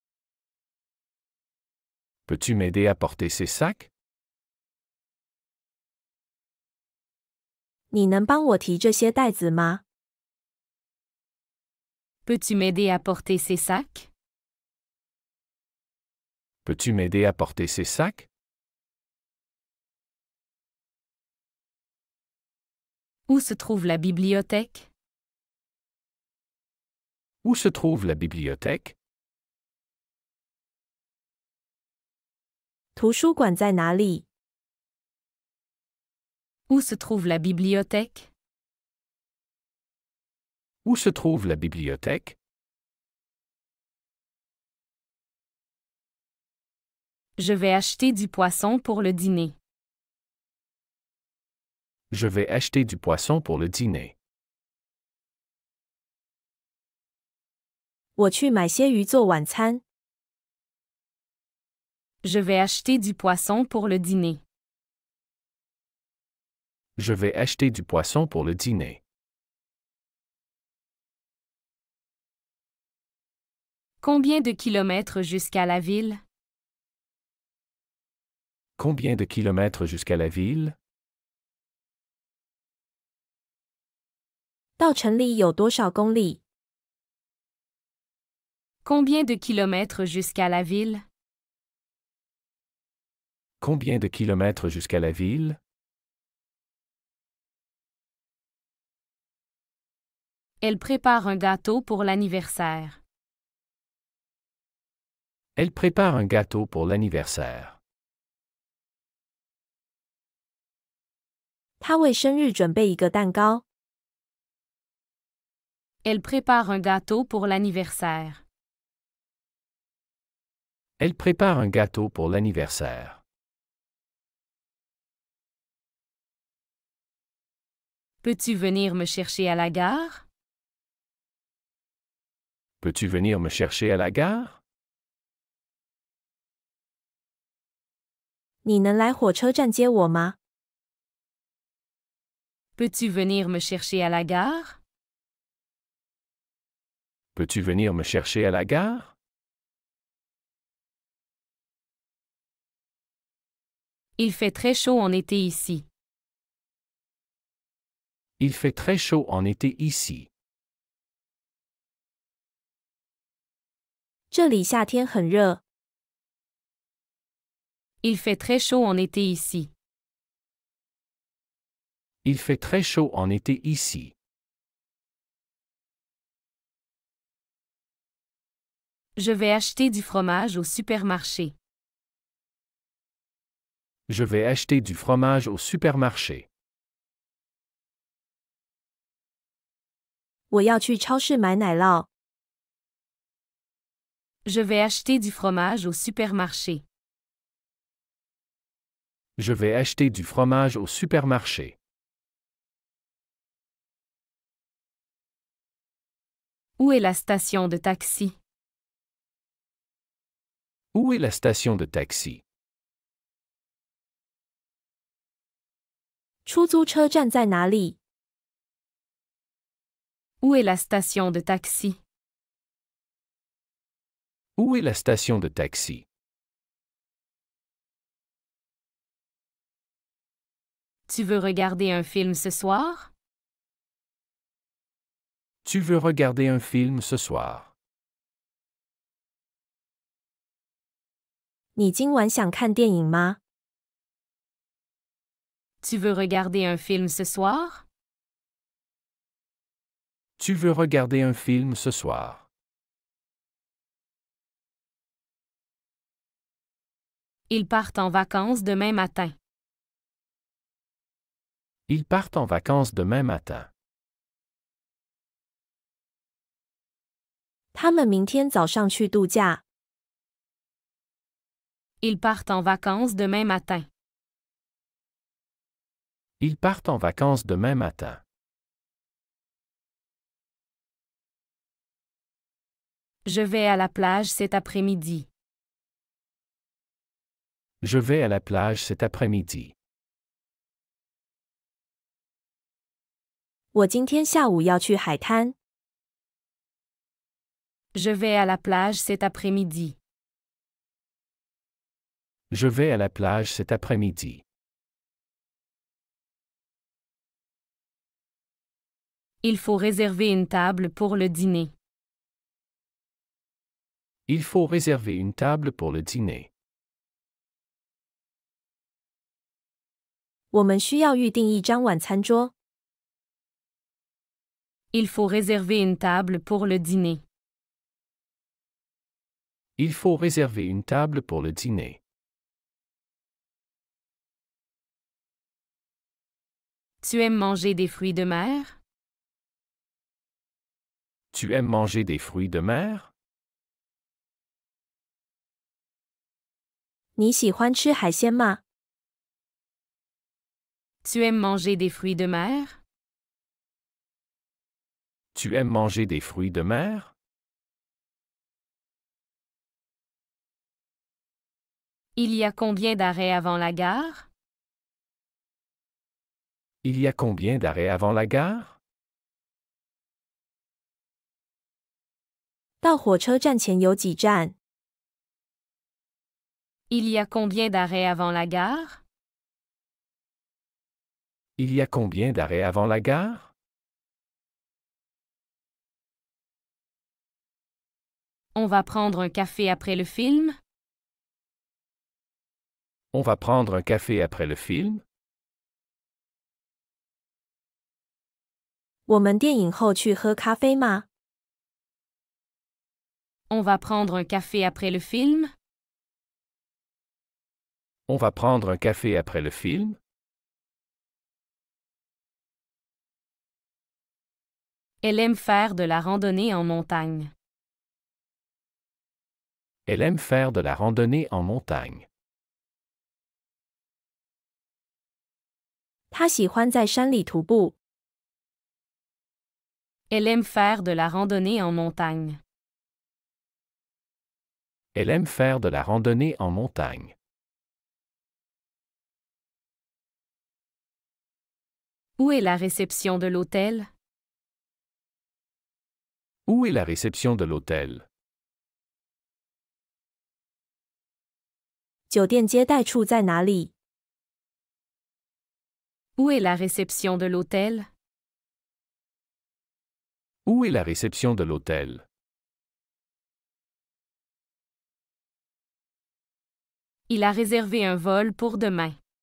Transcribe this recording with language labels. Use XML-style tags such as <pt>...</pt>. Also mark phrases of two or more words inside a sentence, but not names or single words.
<fr>Peux-tu m'aider à porter ces sacs?</fr> <zh>你能帮我提这些袋子吗？</zh> <fr>Peux-tu m'aider à porter ces sacs? Peux-tu m'aider à porter ces sacs? Où se trouve la bibliothèque? Où se trouve la bibliothèque?</fr> <zh>图书馆在哪里？</zh> <fr>Où se trouve la bibliothèque? Où se trouve la bibliothèque? Je vais acheter du poisson pour le dîner. Je vais acheter du poisson pour le dîner.</fr> <zh>我去买些鱼做晚餐。</zh> <fr>Je vais acheter du poisson pour le dîner. Je vais acheter du poisson pour le dîner. Combien de kilomètres jusqu'à la ville? Combien de kilomètres jusqu'à la ville?</fr> <zh>到城里有多少公里？</zh> <fr>Combien de kilomètres jusqu'à la ville? Combien de kilomètres jusqu'à la ville? Elle prépare un gâteau pour l'anniversaire. Elle prépare un gâteau pour l'anniversaire.</fr> <zh>他为生日准备一个蛋糕。</zh> <fr>Elle prépare un gâteau pour l'anniversaire. Elle prépare un gâteau pour l'anniversaire. Peux-tu venir me chercher à la gare? Peux-tu venir me chercher à la gare?</fr> <zh>你能来火车站接我吗？</zh> <fr>Peux-tu venir me chercher à la gare? Peux-tu venir me chercher à la gare? Il fait très chaud en été ici. Il fait très chaud en été ici.</fr> <zh>这里夏天很热。</zh> <fr>Il fait très chaud en été ici. Il fait très chaud en été ici. Je vais acheter du fromage au supermarché. Je vais acheter du fromage au supermarché.</fr> <zh>我要去超市买奶酪。</zh> <fr>Je vais acheter du fromage au supermarché. Je vais acheter du fromage au supermarché. Où est la station de taxi? Où est la station de taxi?</fr> <zh>出租车站在哪里？</zh> <fr>Où est la station de taxi? Où est la station de taxi? Tu veux regarder un film ce soir? Tu veux regarder un film ce soir?</fr> <zh>你今晚想看电影吗？</zh> <fr>Tu veux regarder un film ce soir? Tu veux regarder un film ce soir? Ils partent en vacances demain matin. Ils partent en vacances demain matin.</fr> <zh>他们明天早上去度假。</zh> <fr>Ils partent en vacances demain matin. Ils partent en vacances demain matin. Je vais à la plage cet après-midi. Je vais à la plage cet après-midi.</fr> <zh>我今天下午要去海滩。</zh> <fr>Je vais à la plage cet après-midi. Je vais à la plage cet après-midi. Il faut réserver une table pour le dîner. Il faut réserver une table pour le dîner.</fr> <zh>我们需要预订一张晚餐桌。</zh> <fr>Il faut réserver une table pour le dîner. Il faut réserver une table pour le dîner. Tu aimes manger des fruits de mer? Tu aimes manger des fruits de mer?</fr> <zh>你喜欢吃海鲜吗？</zh> <fr>Tu aimes manger des fruits de mer? Tu aimes manger des fruits de mer? Il y a combien d'arrêts avant la gare? Il y a combien d'arrêts avant la gare?</fr> <zh>到火车站前有几站？</zh> <fr>Il y a combien d'arrêts avant la gare? Il y a combien d'arrêts avant la gare? On va prendre un café après le film? On va prendre un café après le film?</fr> <zh>我们电影后去喝咖啡吗？</zh> <fr>On va prendre un café après le film? On va prendre un café après le film? Elle aime faire de la randonnée en montagne. Elle aime faire de la randonnée en montagne.</fr> <zh>他喜欢在山里徒步。</zh> <fr>Elle aime faire de la randonnée en montagne. Elle aime faire de la randonnée en montagne. Où est la réception de l'hôtel? Où est la réception de l'hôtel?</fr> <zh>酒店接待处在哪里？</zh> <fr>Où est la réception de l'hôtel? Où est la réception de l'hôtel? Il a réservé un vol pour demain.</fr>